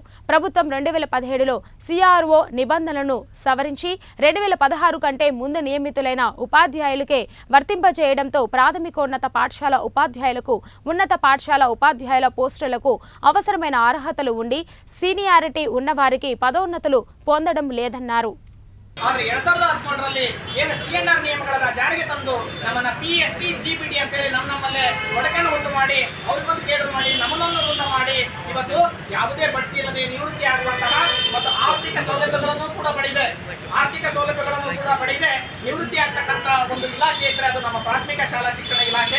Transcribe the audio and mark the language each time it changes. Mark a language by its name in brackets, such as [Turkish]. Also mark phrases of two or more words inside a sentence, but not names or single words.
[Telugu] ప్రభుత్వం 2017లో సిఆర్ఓ నిబంధనలను సవరించి 2016 కంటే ముందు నియమితులైన ఉపాధ్యాయులకే వర్తింపజేయడంతో ప్రాథమికోన్నత పాఠశాల ఉపాధ్యాయులకు ఉన్నత పాఠశాల ఉపాధ్యాయుల పోస్టులకు అవసరమైన అర్హతలు ఉండి సీనియారిటీ ఉన్నవారికి పదోన్నతులు పొందడం లేదన్నారు. [Kannada] ಆದರೆ 2013ರಲ್ಲಿ ಏನು ಸಿಎನ್ಆರ್ ನಿಯಮಗಳನ್ನ ಜಾರಿಗೆ ತಂದು ನಮ್ಮನ್ನ ಪಿಎಸ್ಟಿ ಜಿಪಿಟಿ ಅಂತ ಹೇಳಿ ನಮ್ಮಲ್ಲೇ ಒಡಕನ್ನು ಉಂಟು ಮಾಡಿ ಅವ್ರಿಗೊಂದು ಕೇಡರ್ ಮಾಡಿ ನಮ್ಮನ್ನೊಂದು ವೃಂದ ಮಾಡಿ ಇವತ್ತು ಯಾವುದೇ ಬಡ್ತಿ ಇಲ್ಲದೆ ನಿವೃತ್ತಿ ಆಗುವಂತಹ ಮತ್ತು ಆರ್ಥಿಕ ಸೌಲಭ್ಯಗಳನ್ನು ಕೂಡ ಪಡೆದಿದೆ ನಿವೃತ್ತಿ ಆಗ್ತಕ್ಕಂಥ ಒಂದು ಇಲಾಖೆ ಇದ್ರೆ ಅದು ನಮ್ಮ ಪ್ರಾಥಮಿಕ ಶಾಲಾ ಶಿಕ್ಷಣ ಇಲಾಖೆ.